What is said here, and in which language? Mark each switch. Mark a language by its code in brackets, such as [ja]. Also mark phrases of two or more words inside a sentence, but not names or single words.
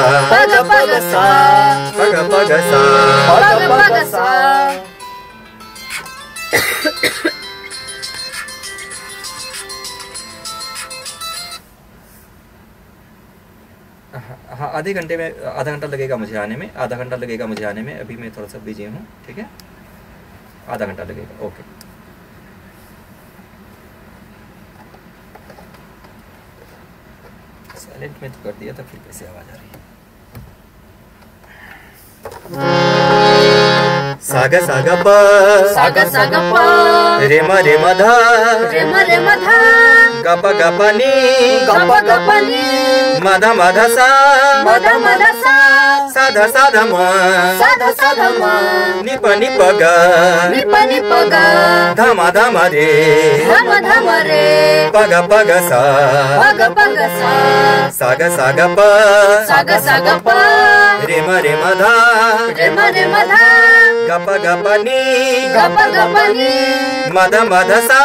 [hi] हाँ आधे घंटे में, आधा घंटा लगेगा मुझे आने में, अभी मैं थोड़ा सा बिजी हूँ। ठीक है, आधा घंटा लगेगा। ओके, साइलेंट में तो कर दिया था, फिर कैसे आवाज आ रही है। सा ग प रे म ध ग प नि म ध सा ध म नि प ग ध म रे प ग सा ग प रे म ध ग प नि म ध